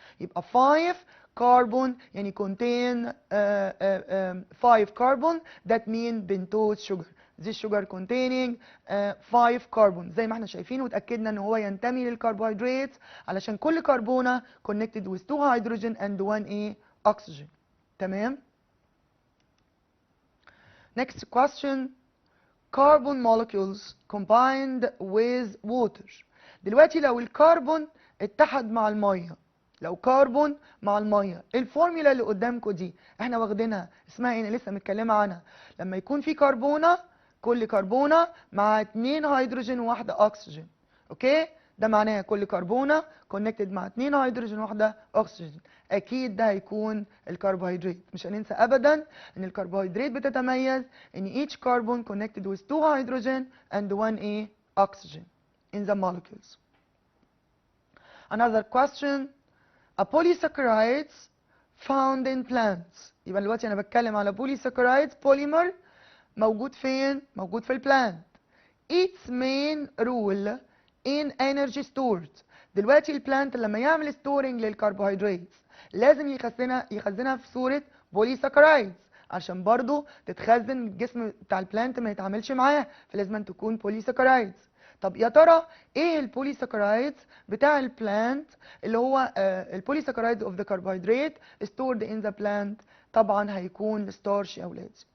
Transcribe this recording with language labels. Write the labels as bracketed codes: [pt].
[en] يبقى 5 carbon يعني contain 5 carbon that mean pentose sugar. This sugar containing 5 carbon زي ما احنا شايفين وتأكدنا ان هو ينتمي للكربوهيدرات علشان كل كربونة connected with 2 hydrogen and 1 oxygen. تمام؟ Next question. Carbon molecules combined with water. [ar] دلوقتي لو الكربون اتحد مع الميه، لو كربون مع الميه، الفورميلا اللي قدامكم دي احنا واخدينها اسمها ايه؟ انا لسه متكلمه عنها. لما يكون في كربونه، كل كربونه مع 2 هيدروجين وواحده اكسجين. اوكي؟ ده معناها كل كربونه كونكتد مع 2 هيدروجين وواحده اكسجين. اكيد ده هيكون الكربوهيدرات. [en] مش هننسى ابدا ان الكربوهيدرات بتتميز ان each carbon connected with 2 hydrogen and 1 oxygen in the molecules. Another question. A polysaccharides found in plants. [ar] يبقى دلوقتي انا بتكلم على polysaccharides polymer موجود فين؟ موجود في البلانت. [en] Its main role in energy stored. [ar] دلوقتي البلانت لما يعمل storing للكربوهيدرات لازم يخزنها في صورة polysaccharides عشان برضو تتخزن الجسم بتاع البلانت ما يتعاملش معاها، فلازم أن تكون polysaccharides. طب يا ترى ايه البوليساكرايدز بتاع البلانت اللي هو البوليساكرايدز اوف ذا كربوهيدرات stored in the plant؟ طبعا هيكون ستارش يا اولاد.